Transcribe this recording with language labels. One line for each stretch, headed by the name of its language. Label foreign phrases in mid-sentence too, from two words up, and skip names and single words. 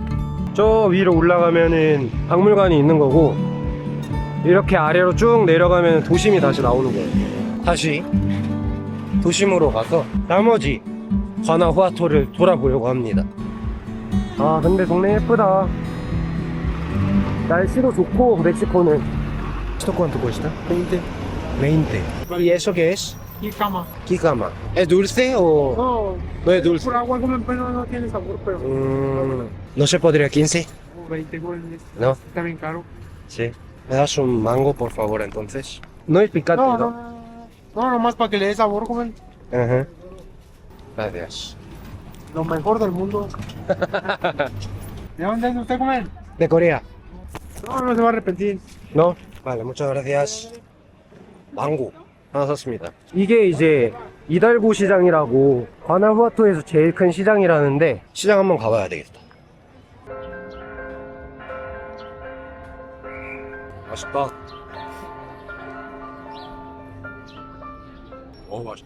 Korean: 저 위로 올라가면은 박물관이 있는 거고, 이렇게 아래로 쭉 내려가면 도심이 다시 나오는 거예요. 다시 도심으로 가서 나머지 과나후아토를 돌아보려고 합니다. 아, 근데 동네 예쁘다. 날씨도 좋고, 멕시코는.
Spanish: ¿Esto cuánto cuesta? 20. 20. ¿Y eso qué es? Jícama. Jícama. ¿Es dulce o...? No, No es dulce. por agua comen, pero no tiene sabor, pero ¿No se podría 15? 20 goles. No. Está bien caro. Sí. ¿Me das un mango, por favor, entonces? No es picante, No, ¿no? no, nomás para que le dé sabor, joven. Ajá. Gracias. Lo mejor del mundo. ¿De dónde es usted, joven? De Corea. No, no se va a arrepentir. No? Vale, muchas gracias.
Korean: 망고 하나 샀습니다. 이게 이제 이달고 시장이라고 과나후아토에서 제일 큰 시장이라는데 시장 한번 가봐야 되겠다. 맛있다. 맛있다.